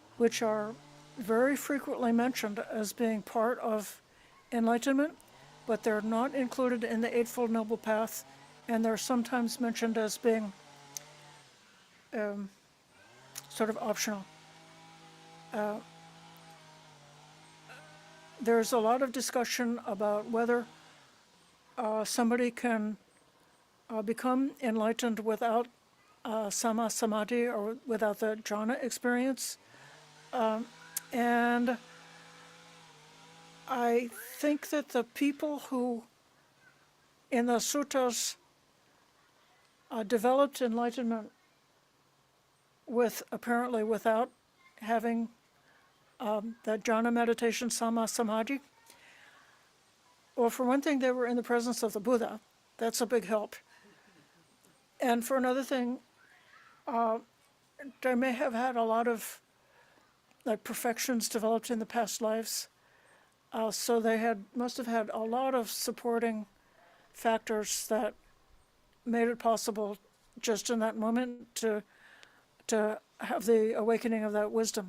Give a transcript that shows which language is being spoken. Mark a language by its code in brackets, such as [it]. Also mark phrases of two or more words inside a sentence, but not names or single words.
[en] which are very frequently mentioned as being part of enlightenment, but they're not included in the Eightfold Noble Path, and they're sometimes mentioned as being sort of optional. There's a lot of discussion about whether somebody can become enlightened without [pi] sama samadhi [en] or without the jhana experience. And I think that the people who in the suttas developed enlightenment apparently without having that jhana meditation, [pi] sama samadhi. [en] Well, for one thing, they were in the presence of the Buddha. That's a big help. And for another thing, they may have had a lot of like perfections developed in the past lives. So they must have had a lot of supporting factors that made it possible just in that moment to have the awakening of that wisdom.